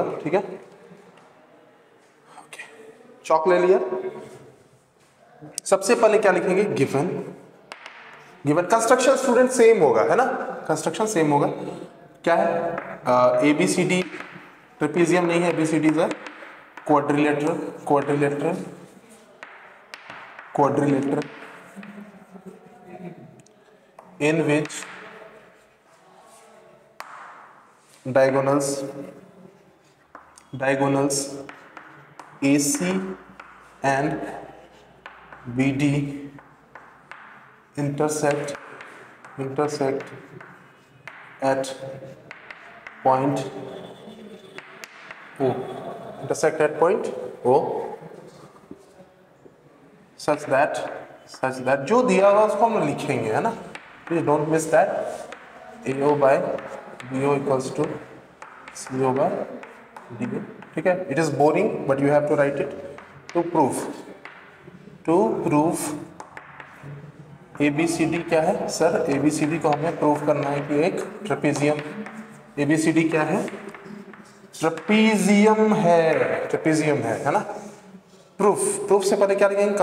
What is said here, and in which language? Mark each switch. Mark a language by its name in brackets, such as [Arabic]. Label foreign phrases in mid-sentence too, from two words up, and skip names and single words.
[Hindi] ठीक है, ओके. चॉक ले लिया. सबसे पहले क्या लिखेंगे? गिवन. [English] construction student [Hindi] सेम होगा, है ना. कंस्ट्रक्शन सेम होगा. क्या है? ABCD ट्रेपेजियम नहीं है, ABCD है [English] quadrilateral in which diagonals AC and BD intersect at point O. such that [Hindi] जो दिया हुआ उसको हम लिखेंगे, है ना. [English] Please don't miss that. AO by BO equals to CO by DO. [Hindi] ठीक है, [English] It is boring but you have to write it. to proof [Hindi] ABCD क्या है सर? ABCD को हमें प्रूव करना है कि एक ट्रेपेजियम. ABCD क्या है? ट्रेपेजियम है ना. प्रूफ से पहले क्या लिखेंगे?